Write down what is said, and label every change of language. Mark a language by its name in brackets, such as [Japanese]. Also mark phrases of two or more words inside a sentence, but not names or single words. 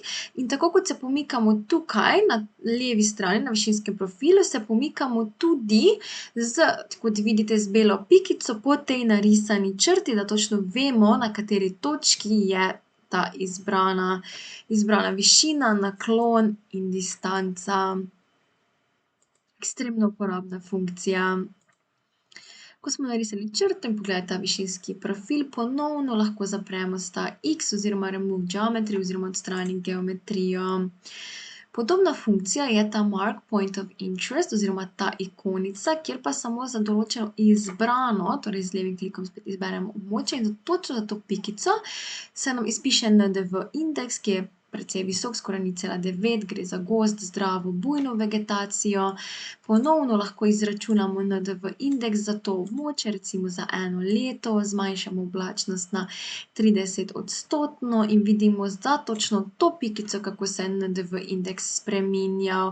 [Slovenian] In tako kot se pomikamo tukaj na levi strani na višinskem profilu, se pomikamo tudi kot vidite, z belo pikico po tej narisani črti, da točno vemo, na kateri točki je ta izbrana višina, naklon in distanca. Ekstremno uporabna funkcija. Ko smo narisali črto in pogledali ta višinski profil, ponovno lahko zapremo sta x oziroma [English] remove geometry [Slovenian] oziroma odstrani geometrijo. Podobna funkcija je ta [English] mark point of interest [Slovenian] oziroma ta ikonica, kjer pa samo za določeno izbrano, torej z levim klikom spet izberemo območje in točno za to pikico se nam izpiše NDV indeks, ki je precej visok, skoraj 0,9, gre za gozd, zdravo, bujno vegetacijo. Ponovno lahko izračunamo NDV indeks za to območje, recimo za 1 leto, zmanjšamo oblačnost na 30% in vidimo za točno to pikico, kako se je NDV indeks spreminjal.